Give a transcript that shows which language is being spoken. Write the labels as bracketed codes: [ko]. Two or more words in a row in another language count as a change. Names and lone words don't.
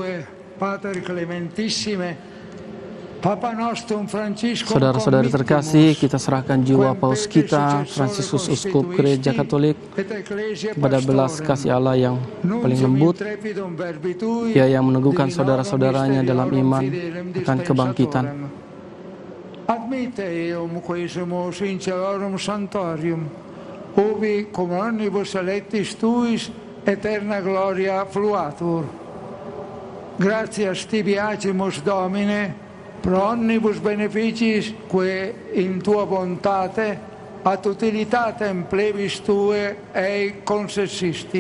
[id] Saudara-saudari terkasih, kita serahkan jiwa Paus kita, Fransiskus Uskup Gereja Katolik, kepada belas kasih Allah yang paling lembut, Dia yang meneguhkan saudara-saudaranya dalam iman akan kebangkitan. [la] Admite eum quesumus in celorum sanctorium, ubi cum omnibus electis tuis eterna gloria fluatur. Gratias tibi agimus, Domine, pro omnibus beneficis que in tua bontate ad utilitatem plebis tue ei concessisti.